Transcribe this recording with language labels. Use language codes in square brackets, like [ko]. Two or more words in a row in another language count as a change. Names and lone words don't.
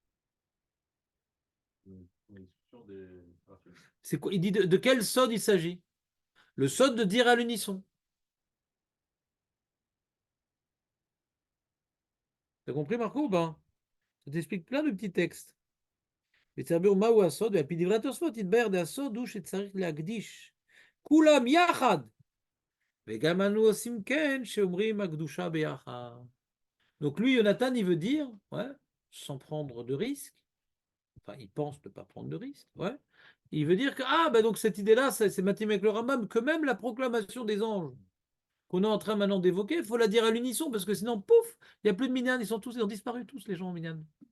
[fr] C'est quoi? Il dit de quel sod il s'agit? Le sod de dire à l'unisson. T'as compris, Marco, ou pas? Ça t'explique plein de petits textes. [he] וצריך מהו הסוד? ועל פי דברי התוספות יתבהר הסוד הוא שצריך להקדיש כולם יחד וגם אנו עושים כן שאומרים הקדושה ביחד. [fr] Donc lui, Jonathan, il veut dire, ouais, sans prendre de risque, enfin il pense ne pas prendre de risque, ouais, il veut dire que, ah, bah donc cette idée-là, c'est Matim avec le Rambam, que même la proclamation des anges qu'on est en train maintenant d'évoquer, il faut la dire à l'unisson, parce que sinon, pouf, il n'y a plus de minyan, ils ont disparu tous les gens en minyan.